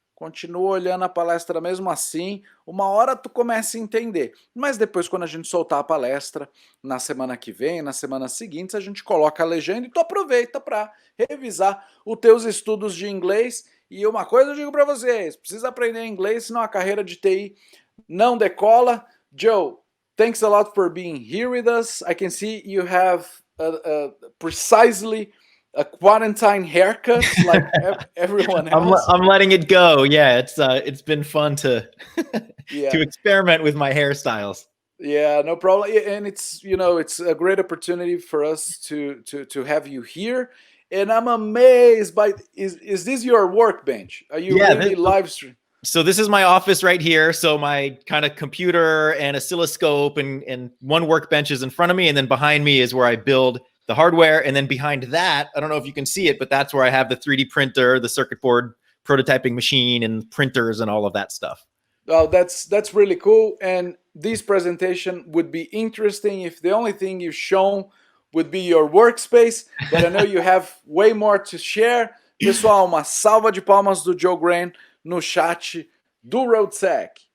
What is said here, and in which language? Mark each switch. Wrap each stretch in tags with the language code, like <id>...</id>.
<pt>Continua olhando a palestra mesmo assim, uma hora tu começa a entender. Mas depois, quando a gente soltar a palestra, na semana que vem, nas semanas seguintes, a gente coloca a legenda e tu aproveita para revisar os teus estudos de inglês. E uma coisa eu digo para vocês, precisa aprender inglês, senão a carreira de TI não decola.</pt> <en>Joe, thanks a lot for being here with us. I can see you have precisely a quarantine haircut like everyone else. I'm letting it go. Yeah, it's been fun to to experiment with my hairstyles. Yeah, no problem. And it's it's a great opportunity for us to have you here. And I'm amazed by is this your workbench? Are you really live stream? So this is my office right here. So my kind of computer and oscilloscope and one workbench is in front of me, and then behind me is where I build the hardware. And then behind that, I don't know if you can see it, but that's where I have the 3D printer, the circuit board prototyping machine, and printers and all of that stuff. Oh, that's really cool. And this presentation would be interesting if the only thing you've shown would be your workspace, but I know you have way more to share.</en> <pt>Pessoal, uma salva de palmas do Joe Graham no chat do Roadsec.</pt>